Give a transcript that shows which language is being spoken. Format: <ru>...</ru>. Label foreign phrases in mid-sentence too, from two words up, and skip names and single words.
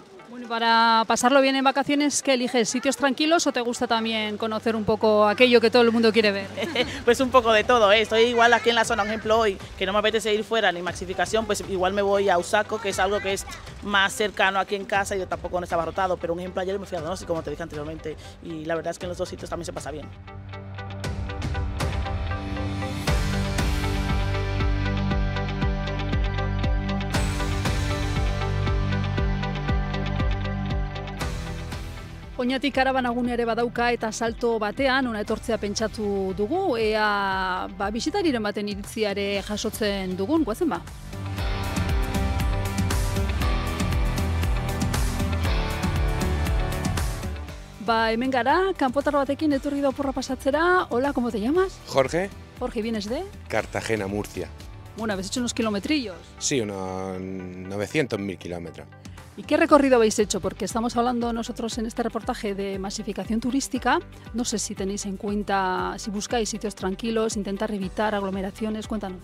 <es>Bueno, para pasarlo bien en vacaciones, ¿qué eliges? ¿Sitios tranquilos o te gusta también conocer un poco aquello que todo el mundo quiere ver? Pues un poco de todo, ¿eh? Estoy igual aquí en la zona, por ejemplo hoy, que no me apetece ir fuera ni masificación, pues igual me voy a Usaco, que es algo que es más cercano aquí en casa y yo tampoco no estaba rotado, pero un ejemplo ayer me fui a Donosti, como te dije anteriormente, y la verdad es que en los dos sitios también se pasa bien.</es> <eu>Oñati karabanagune ere badauka eta salto batean ona etortzea pentsatu dugu, ea bisitariren baten iritzia ere jasotzen dugun, goazen ba? Hemen gara, kanpotar batekin etorri da oporra pasatzera.</eu> <es>Hola, ¿cómo te llamas? Jorge. Jorge, ¿vienes de? Cartagena, Murcia. Bueno, habéis hecho unos kilometrillos. Sí, unos 900.000 kilómetros. ¿Y qué recorrido habéis hecho? Porque estamos hablando nosotros en este reportaje de masificación turística. No sé si tenéis en cuenta, si buscáis sitios tranquilos, intentar evitar aglomeraciones, cuéntanos.</es>